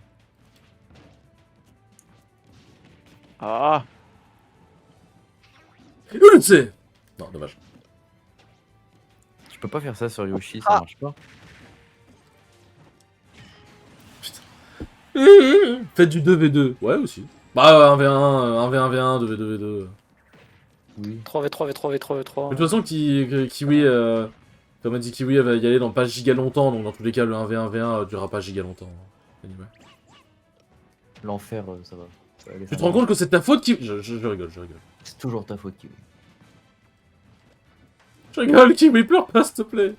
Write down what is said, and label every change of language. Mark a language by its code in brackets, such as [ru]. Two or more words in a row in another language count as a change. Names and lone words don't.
[fr] Ah, Je le sais. Non, dommage. Tu peux pas faire ça sur Yoshi, ça Ah. marche pas. Faites du 2v2. Ouais, aussi. Bah, 1v1, 1v1v1, 2v2v2. Oui. 3v3, v3, v3, v3. De toute façon, Kiwi, Comme a dit Kiwi, elle va y aller dans pas giga longtemps, donc dans tous les cas, le 1v1v1 durera pas giga longtemps. Anyway. L'enfer, ça va. Ça va aller, Tu ça te va. rends compte que c'est ta faute, Kiwi? Je rigole, je rigole. C'est toujours ta faute, Kiwi. Je rigole, Kiwi, pleure pas, s'il te plaît.